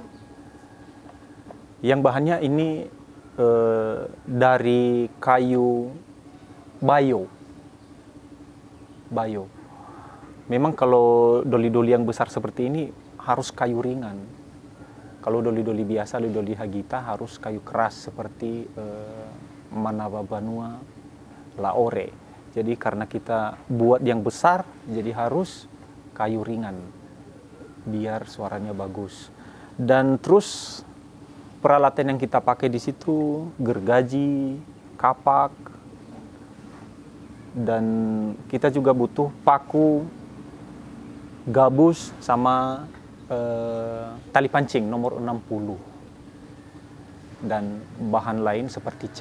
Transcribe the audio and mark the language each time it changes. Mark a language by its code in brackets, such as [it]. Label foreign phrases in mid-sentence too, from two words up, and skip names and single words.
[id] Yang bahannya ini dari kayu bayo. Memang kalau doli-doli yang besar seperti ini harus kayu ringan. Kalau doli-doli biasa, doli-doli hagita harus kayu keras seperti manaba banua, laore. Jadi karena kita buat yang besar, jadi harus kayu ringan biar suaranya bagus. Dan terus peralatan yang kita pakai di situ gergaji, kapak, dan kita juga butuh paku, gabus, sama tali pancing nomor 60, dan bahan lain seperti cat.